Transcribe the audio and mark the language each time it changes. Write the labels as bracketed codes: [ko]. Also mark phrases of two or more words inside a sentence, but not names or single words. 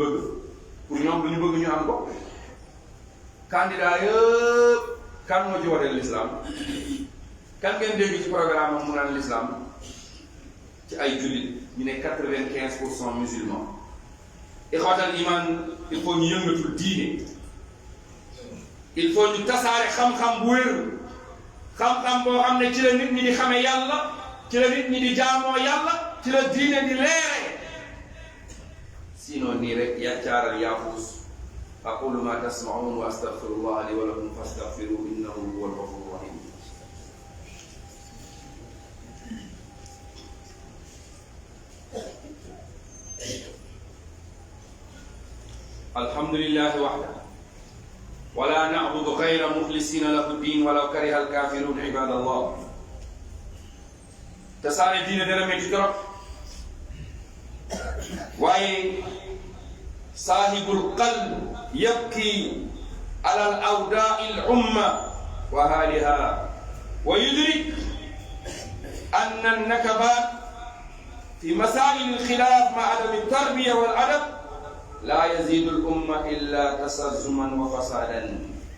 [wo] bëgg pour ñoom lu ñu bëgg ñu am ko candidat yëpp kan moo ci woteel l'islam kan ngeen dégg ci programme am mu naan l'islam ci ay jullit ñu ne 95% musulmans [ar] إخوة الإيمان [fr] il faut [wo] ñu yëngatu diine [fr] il faut [wo] ñu tasaare xam-xam bu wér xam-xam boo xam ne ci la nit ñi di xame yàlla ci la nit ñi di jaamoo yàlla ci la diine di leere sinon nii rek yaccaaral yaafuus [ar] أقول ما تسمعون وأستغفر الله لي ولكم فاستغفروه إنه هو الغفور الرحيم الحمد لله وحده ولا نعبد غير مخلصين له الدين ولو كره الكافرون عباد الله [wo] tasaare diine dana metti [ar] trop waaye صاحب القلب يبكي على أوضاع الأمة وحالها ويدرك أن النكبات في مسائل الخلاف ما دام التربية والأدب لا يزيد الأمة إلا تشرذما وفسادا